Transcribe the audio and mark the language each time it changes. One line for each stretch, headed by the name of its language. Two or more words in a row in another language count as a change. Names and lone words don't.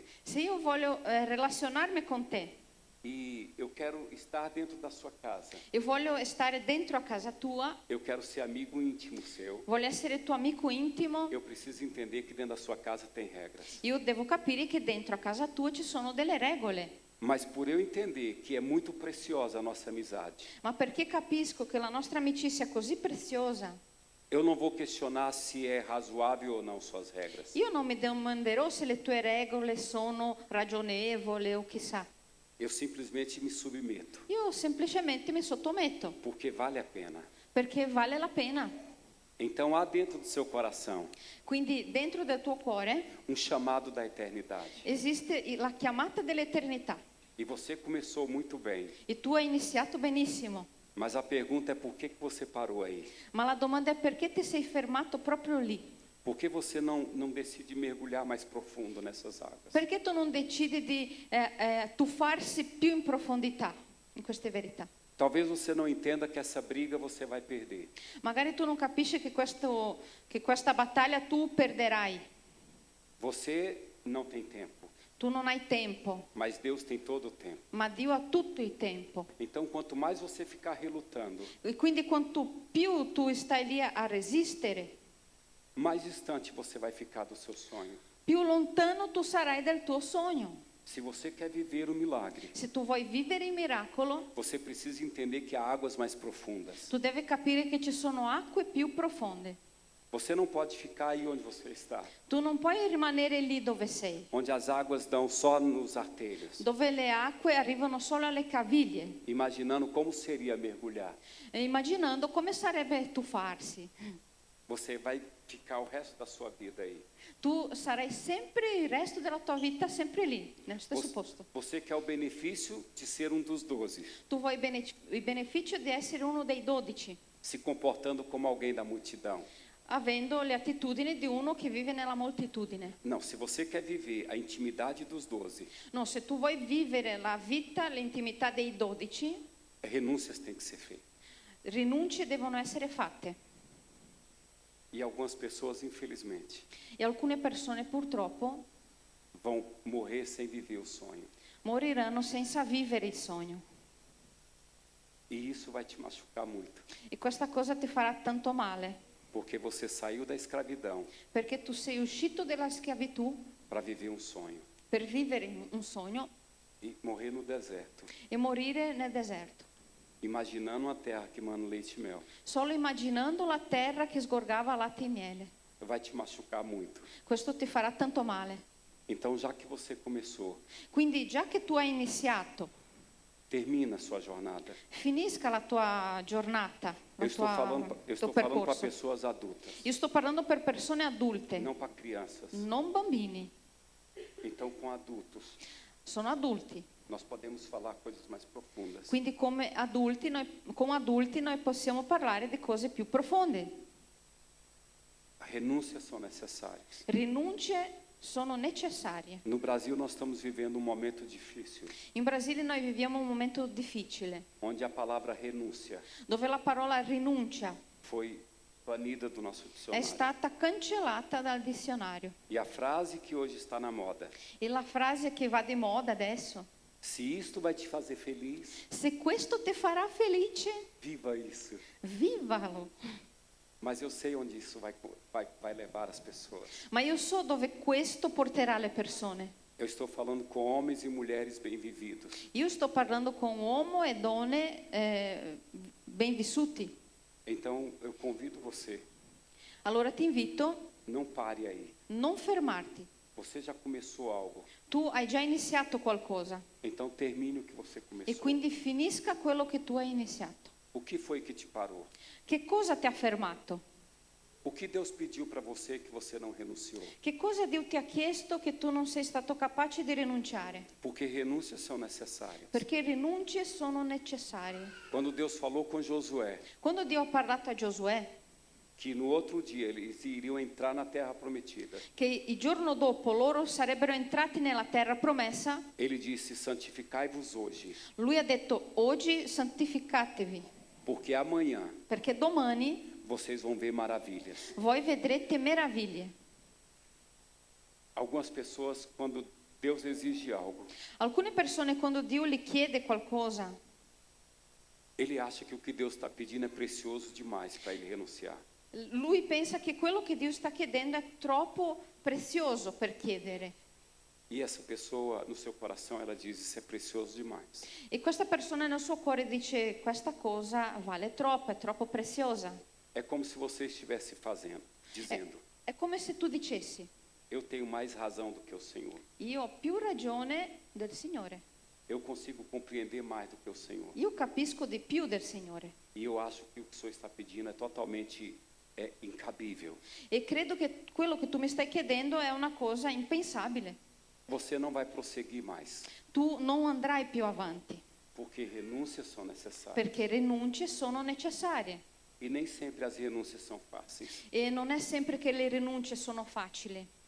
Italian: Se io voglio relazionarmi con te
Portuguese: e eu quero estar dentro da sua casa,
Italian: e voglio stare dentro a casa tua,
Portuguese: eu quero ser amigo íntimo seu,
Italian: voglio essere tuo amico intimo,
Portuguese: eu preciso entender que dentro da sua casa tem regras.
Italian: io devo capire che dentro a casa tua ci sono delle regole.
Portuguese: Mas por eu entender que é muito preciosa a nossa amizade,
Italian: Ma perché capisco che la nostra amicizia è così preziosa,
Portuguese: eu não vou questionar se é razoável ou não suas regras.
Italian: io non mi domanderò se le tue regole sono ragionevoli o chissà.
Portuguese: Eu simplesmente me submeto,
Italian: Io semplicemente mi sottometto,
Portuguese: porque vale a pena.
Italian: perché vale la pena.
Portuguese: Então há dentro do seu coração
Italian: Quindi dentro del tuo cuore
Portuguese: chamado da eternidade.
Italian: esiste la chiamata dell'eternità.
Portuguese: E você começou muito bem.
Italian: E tu hai iniziato benissimo.
Portuguese: Mas a pergunta é por que você parou aí?
Italian: Ma la domanda è perché ti sei fermato proprio lì?
Portuguese: Por que você não decide mergulhar mais profundo nessas águas?
Italian: Perché tu non decidi di tuffarsi più in profondità in queste verità?
Portuguese: Talvez você não entenda que essa briga você vai perder.
Italian: Magari tu non capisci che questa battaglia tu perderai.
Portuguese: Você não tem tempo,
Italian: Tu non hai tempo,
Portuguese: mas Deus tem todo o tempo.
Italian: ma Dio ha tutto il tempo.
Portuguese: Então, quanto mais você ficar relutando,
Italian: E quindi quanto più tu stai lì a resistere,
Portuguese: mais distante você vai ficar do seu sonho.
Italian: più lontano tu sarai dal tuo sogno.
Portuguese: Se você quer viver o milagre,
Italian: Se tu vuoi vivere il miracolo,
Portuguese: você precisa entender que há águas mais profundas.
Italian: tu devi capire che ci sono acque più profonde.
Portuguese: Você não pode ficar aí onde você está,
Italian: Tu non puoi rimanere lì dove sei,
Portuguese: onde as águas dão só nos artelhos,
Italian: dove le acque arrivano solo alle caviglie,
Portuguese: imaginando como seria mergulhar.
Italian: e immaginando come sarebbe tuffarsi.
Portuguese: Você vai ficar o resto da sua vida aí.
Italian: Tu sarai sempre il resto della tua vita sempre lì, nello stesso posto.
Portuguese: Você quer o benefício de ser um dos 12,
Italian: Tu vuoi il beneficio di essere uno dei 12,
Portuguese: se comportando como alguém da multidão.
Italian: avendo le attitudini di uno che vive nella moltitudine.
Portuguese: Não, se você quer viver a intimidade dos 12,
Italian: No, se tu vuoi vivere la vita, l'intimità dei 12,
Portuguese: renúncias têm que ser feitas.
Italian: rinunce devono essere fatte.
Portuguese: E algumas pessoas, infelizmente,
Italian: E alcune persone purtroppo
Portuguese: vão morrer sem viver o sonho.
Italian: moriranno senza vivere il sogno.
Portuguese: E isso vai te machucar muito,
Italian: E questa cosa ti farà tanto male,
Portuguese: porque você saiu da escravidão
Italian: perché tu sei uscito dalla schiavitù
Portuguese: para viver um sonho
Italian: per vivere un sogno
Portuguese: e morrer no deserto,
Italian: e morire nel deserto,
Portuguese: imaginando uma terra que mana leite e mel.
Italian: solo immaginando la terra che sgorgava latte e miele.
Portuguese: Vai te machucar muito.
Italian: Questo ti farà tanto male.
Portuguese: Então, já que você começou,
Italian: Quindi già che tu hai iniziato,
Portuguese: Termina a sua jornada.
Italian: Finisca la tua giornata,
Portuguese: Eu estou falando
Italian: tuo
Portuguese: para
Italian: percorso.
Portuguese: pessoas adultas,
Italian: Io sto parlando per persone adulte,
Portuguese: não para crianças.
Italian: non bambini.
Portuguese: Então, com adultos,
Italian: Sono adulti.
Portuguese: nós podemos falar coisas mais profundas.
Italian: Quindi con adulti noi possiamo parlare di cose più profonde.
Portuguese: Renúncias são necessárias.
Italian: Rinunce sono necessarie.
Portuguese: No Brasil, nós estamos vivendo um momento difícil,
Italian: In Brasile noi viviamo un momento difficile,
Portuguese: onde a palavra renúncia
Italian: dove la parola rinuncia
Portuguese: foi banida do nosso
Italian: è
Portuguese: dicionário.
Italian: stata cancellata dal dizionario.
Portuguese: E a frase que hoje está na moda:
Italian: E la frase che va di moda adesso,
Portuguese: se isto vai te fazer feliz,
Italian: se questo ti farà felice,
Portuguese: viva isso.
Italian: vivalo.
Portuguese: Mas eu sei onde isso vai levar as pessoas.
Italian: Ma io so dove questo porterà le persone.
Portuguese: Eu estou falando com homens e mulheres bem-vividos.
Italian: Io sto parlando con uomo e donne ben vissuti.
Portuguese: Então, eu convido você,
Italian: Allora ti invito,
Portuguese: não pare aí.
Italian: non fermarti.
Portuguese: Você já começou algo,
Italian: Tu hai già iniziato qualcosa
Portuguese: então termine o que você
Italian: e
Portuguese: começou.
Italian: quindi finisca quello che tu hai iniziato.
Portuguese: O que foi que te parou?
Italian: Che cosa ti ha fermato?
Portuguese: O que Deus pediu para você que você não renunciou?
Italian: Che cosa Dio ti ha chiesto che tu non sei stato capace di rinunciare?
Portuguese: Porque renúncias são necessárias.
Italian: Perché rinunce sono necessarie.
Portuguese: Quando Deus falou com Josué
Italian: Quando Dio ha parlato a Giosuè
Portuguese: que no outro dia eles iriam entrar na terra prometida,
Italian: che il giorno dopo loro sarebbero entrati nella terra promessa,
Portuguese: ele disse: santificai-vos hoje,
Italian: lui ha detto: oggi santificatevi,
Portuguese: porque amanhã
Italian: perché domani
Portuguese: vocês vão ver maravilhas.
Italian: voi vedrete meraviglie.
Portuguese: Algumas pessoas, quando Deus exige algo,
Italian: Alcune persone quando Dio gli chiede qualcosa,
Portuguese: ele acha que o que Deus está pedindo é precioso demais para ele renunciar.
Italian: lui pensa che quello che Dio sta chiedendo è troppo prezioso per chiedere.
Portuguese: E essa pessoa, no seu coração, ela diz: isso é precioso demais.
Italian: E questa persona nel suo cuore dice: questa cosa vale troppo, è troppo preziosa.
Portuguese: É como se você estivesse dizendo:
Italian: È come se tu dicessi:
Portuguese: eu tenho mais razão do que o Senhor.
Italian: io ho più ragione del Signore,
Portuguese: Eu consigo compreender mais do que o Senhor.
Italian: io capisco di più del Signore.
Portuguese: E eu acho que o que o Senhor está pedindo é totalmente incabível.
Italian: E credo che quello che tu mi stai chiedendo è una cosa impensabile.
Portuguese: Você não vai prosseguir mais,
Italian: Tu non andrai più avanti,
Portuguese: porque renúncias são necessárias.
Italian: perché rinunce sono necessarie.
Portuguese: E nem sempre as renúncias são fáceis.
Italian: E non è sempre che le rinunce sono facili.